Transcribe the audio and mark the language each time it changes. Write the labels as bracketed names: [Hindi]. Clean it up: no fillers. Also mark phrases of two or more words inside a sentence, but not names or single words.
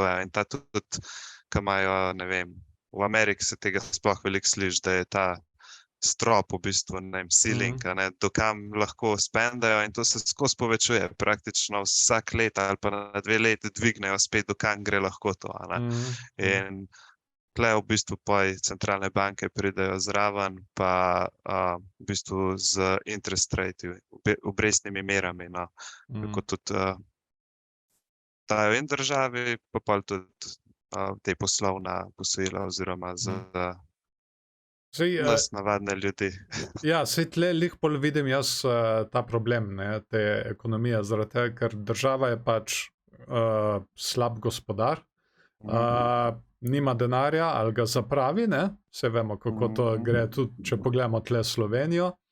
[Slovenian] In ta tudi, ki imajo, ne vem, v Ameriki se tega sploh veliko sliši, da je ta strop v bistvu, ne vem, ceiling, do kam lahko spendajo in to se skozi povečuje. Praktično vsak let ali pa na 2 leti dvignejo spet, do kam gre lahko to. In tle v bistvu centralne banke pridejo zraven, pa v bistvu z [English] interest rate, [Slovenian] obrestnimi merami, no. Tako tudi dajo in državi, pa pol tudi te poslovna posojila oziroma za nas navadne ljudi. Ja, sej tle lih pol vidim jaz ta problem, ne, te ekonomije, zaradi tega, ker država je pač slab gospodar, nima denarja ali ga zapravi, ne, vse vemo, kako to gre, tudi če pogledamo tle Slovenijo.